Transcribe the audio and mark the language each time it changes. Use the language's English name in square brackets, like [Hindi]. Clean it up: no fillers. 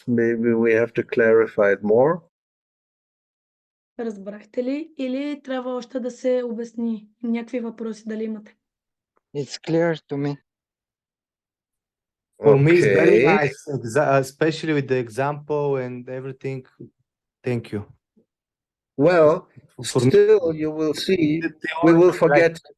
[English] Maybe we have to clarify it more. [Bulgarian] Разбрахте ли? Или трябва още да се обясни? Някакви въпроси дали имате? [English] It's clear to me. For me, it's very Okay. nice, especially with the example and everything. Thank you. Well, For me, still you will see, we will forget.